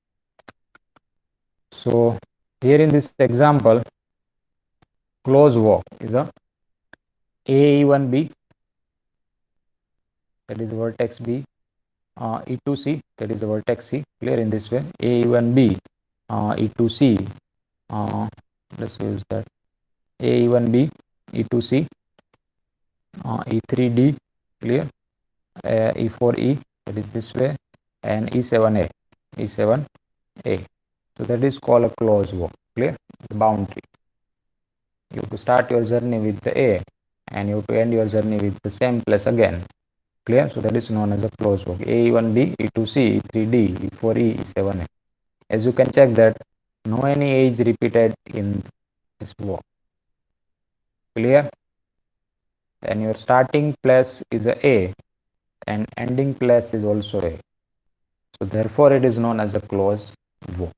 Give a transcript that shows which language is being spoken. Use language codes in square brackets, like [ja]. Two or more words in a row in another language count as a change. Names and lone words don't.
[en] So here in this example, close walk is a AE1B, that is vertex B, E2C, that is the vertex C, clear in this way, AE1B, E2C, let's use that, AE1B, E2C, E3D, clear, E4E, that is this way, and E7A, E7A. So that is called a closed walk, clear, the boundary. You have to start your journey with the A and you have to end your journey with the same place again, clear. So that is known as a closed walk, AE1B, E2C, E3D, E4E, E7A. As you can check that no any age repeated in this walk, clear, and your starting place is a and ending place is also A. So therefore it is known as a closed walk.